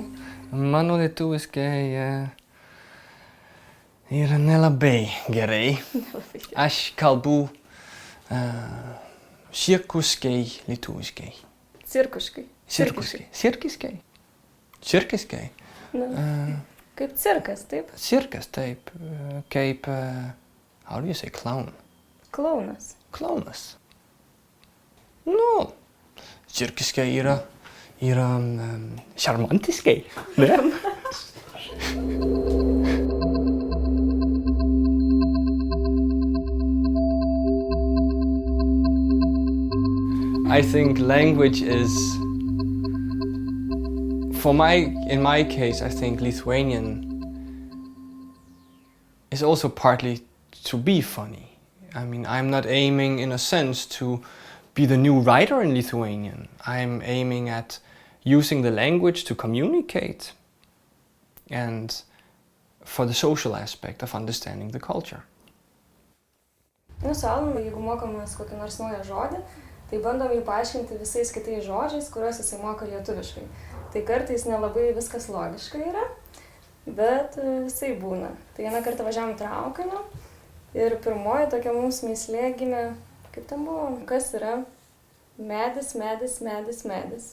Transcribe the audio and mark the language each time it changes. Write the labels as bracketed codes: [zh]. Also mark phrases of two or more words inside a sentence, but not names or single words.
[lt] Mano lietuviškai yra nelabai gerai. Aš kalbu cirkuskai lietuviškai. Cirkuškai. Cirkiskai. Cirkiskai. Kaip cirkas, taip? Cirkas, taip. Kaip, [en] how do you say clown? [lt] Klaunas. Klaunas. Nu, cirkiskai yra šarmantiskai, ne? [en] I think language is, in my case, I think Lithuanian is also partly to be funny. I mean, I'm not aiming in a sense to be the new writer in Lithuanian. I'm aiming at using the language to communicate and for the social aspect of understanding the culture. [lt] Nu, su Alanu, jeigu mokomės kokį nors naują žodį, tai bandom jį paaiškinti visais kitais žodžiais, kuriuos jisai moka lietuviškai. Tai kartais nelabai viskas logiškai yra, bet visai būna. Tai vieną kartą važiavom traukiniu ir pirmoji tokia mums mįslė gimė, kaip ten buvo, kas yra medis, medis, medis, medis.